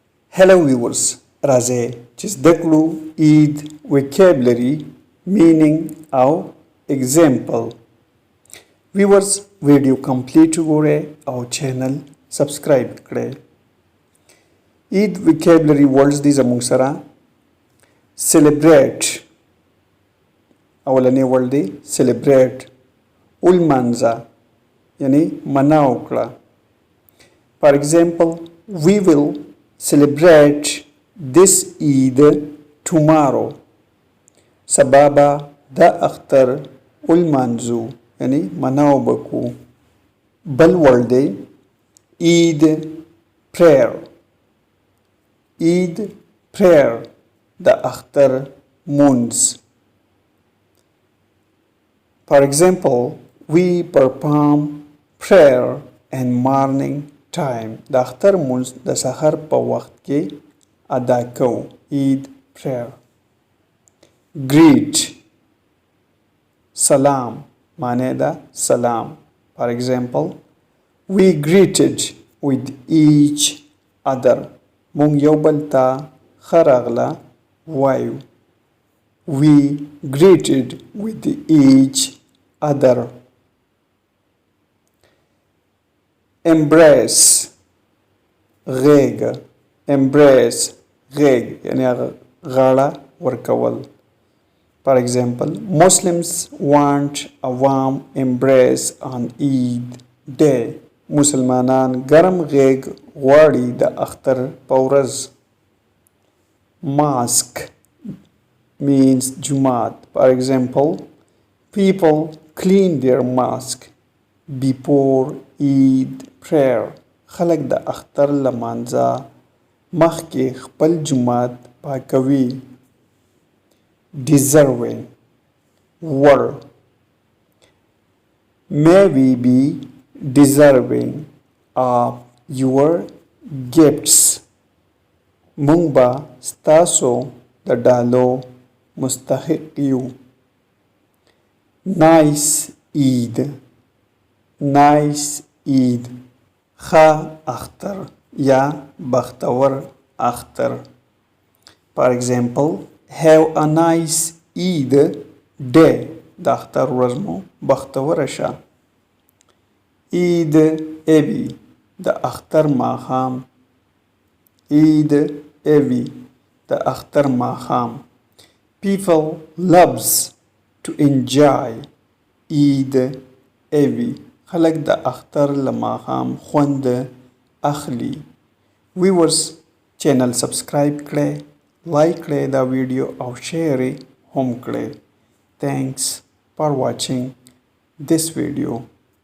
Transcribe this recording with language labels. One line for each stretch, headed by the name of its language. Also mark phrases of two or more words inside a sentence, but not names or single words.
English: Hello viewers,
Pashto: راځئ چې زده کړو
English: Eid vocabulary meaning
Pashto: او example. Viewers
English: video complete
Pashto: وګورئ او
English: channel subscribe
Pashto: کړئ.
English: Eid vocabulary words
Pashto: دي زموږ سره celebrate اولنی ورډ دی celebrate ولمانځه یعنی مناو کړه.
English: For example, we will celebrate this Eid tomorrow.
Pashto: سبابا دا اختر ولمانځو یعنی مناو بکو. بل ورډ دی
English: Eid prayer. Eid prayer
Pashto: دا اختر مونځ.
English: For example, we perform prayer in morning time.
Pashto: د اختر مونځ د سحر په وخت کې ادا کوو.
English: Eid prayer. Greet
Pashto: سلام معنی دا سلام.
English: For example, we greeted with each other.
Pashto: مونږ یو بل ته ښه راغله وایو.
English: We greeted with each other.
Pashto: Embrace غیږ. Embrace غیږ یعنی غاړه ورکول.
English: For example, Muslims want a warm embrace on Eid day.
Pashto: مسلمانان ګرم غیږ غواړي د اختر په ورځ.
English: Mosque means جومات. For example, people clean their mosque before Eid prayer.
Pashto: خلک د اختر لمانځه مخکې خپل جومات پاکوي.
English: Deserving ور. May we be deserving of your gifts.
Pashto: مونږ به ستاسو د ډالو مستحق یو.
English: Nice Eid. Nice Eid
Pashto: ښه اختر یا بختور اختر.
English: For example, have a nice Eid day.
Pashto: د اختر ورځ مو بختوره شه.
English: Eid Evi
Pashto: د اختر ماښام.
English: Eid Evi
Pashto: د اختر ماښام.
English: People loves to enjoy Eid Evi.
Pashto: خلک د اختر له ماښام خوند اخلي.
English: viewers channel subscribe
Pashto: کړئ، لایک کړئ دا ویډیو او شیر یې هم کړئ.
English: Thanks for watching this video.